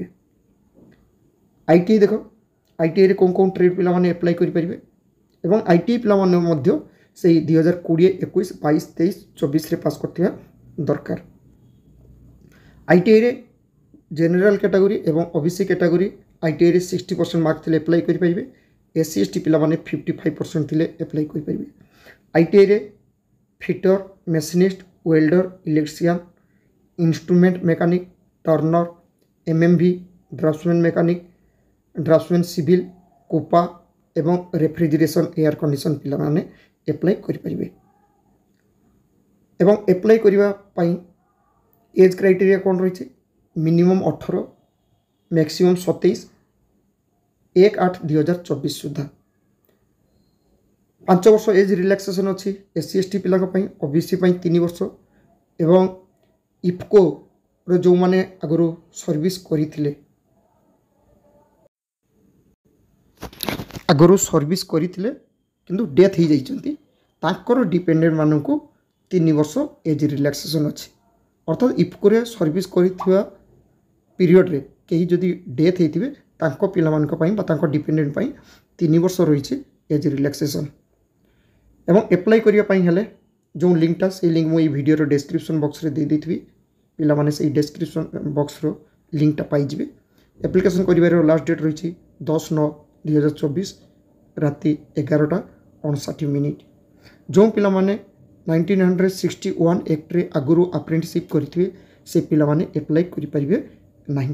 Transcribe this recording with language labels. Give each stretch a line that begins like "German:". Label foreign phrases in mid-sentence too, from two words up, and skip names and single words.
Odia: ଆଇଟିଆଇ ଦେଖ ଆଇଟିଆଇ ରେ କେଉଁ ଟ୍ରେଡ ପିଲାମାନେ ଆପ୍ଲାଇ କରିପାରିବେ ଏବଂ ଆଇଟିଆଇ ପିଲାମାନେ ମଧ୍ୟ ସେ 2020 21 22 23 24 ରେ ପାସ କରିଥିବା ଦରକାର। ଆଇଟିଆଇ ରେ
English: general category
Odia: ଏବଂ
English: OBC category
Odia: ଆଇଟିଆଇ ରେ 60% ମାର୍କ ଥିଲେ ଆପ୍ଲାଇ କରିପାରିବେ।
English: SC ST
Odia: ପିଲାମାନେ 55% ଥିଲେ ଆପ୍ଲାଇ କରିପାରିବେ। ଆଇଟିଆଇ ରେ
English: fitter machinist welder electrician instrument mechanic turner MMV draughtsman mechanic draughtsman civil COPA and refrigeration air condition
Odia: ପିଲାମାନେ ଆପ୍ଲାଇ କରିପାରିବେ। ଏବଂ ଆପ୍ଲାଇ କରିବା ପାଇଁ
English: age criteria
Odia: କ'ଣ ରହିଛି
English: minimum 18 maximum 27
Odia: 1/8/2024 ସୁଦ୍ଧା 5 ବର୍ଷ
English: age relaxation
Odia: ଅଛି
English: SC ST
Odia: ପିଲା ଓବିସି 3 ବର୍ଷ ଏବଂ ଇଫ୍କୋ ଯୋ ମାନେ ଆଗୁ ସର୍ଭିସ କରିଥିଲେ କିନ୍ତୁ ଡେଥ ହୋଇଯାଇଛନ୍ତି ତାଙ୍କର ଡିପେଣ୍ଡେଣ୍ଟ ମାନଙ୍କୁ 3 ବର୍ଷ
English: age relaxation
Odia: ଅଛି ଅର୍ଥାତ ଇଫ୍କୋ ରେ ସର୍ଭିସ କରିଥିବା ପିରିୟଡ ରେ କେହି ଯଦି ଡେଥ ହୋଇଥିବେ ତାଙ୍କ ପିଲାମାନଙ୍କ ପାଇଁ ବା ତାଙ୍କ ଡିପେଣ୍ଡେଣ୍ଟ ପାଇଁ 3 ବର୍ଷ ରହିଛି
English: age relaxation
Odia: ଏବଂ ଆପ୍ଲାଇ କରିବା ପାଇଁ ହେଲେ ଯୋ ଲିଙ୍କଟା ସେ ଲିଙ୍କ ମୋ ଭିଡିଓ ର
English: description box
Odia: ରେ ଦେଇ ଦେଇଥିବି ପିଲାମାନେ ସେ
English: description box
Odia: ର ଲିଙ୍କଟା ପାଇଯିବେ। ଆପ୍ଲିକେସନ କରିବାର
English: last date
Odia: ରହିଛି 10/9/2024 ରାତି 11:59 ଯୋ ପିଲାମାନେ 1961 ଆକ୍ଟ ରେ ଆଗରୁ ଆପ୍ରେଣ୍ଟିସସିପ କରିଥିବେ ସେ ପିଲାମାନେ ଆପ୍ଲାଇ କରିପାରିବେ ନାହିଁ।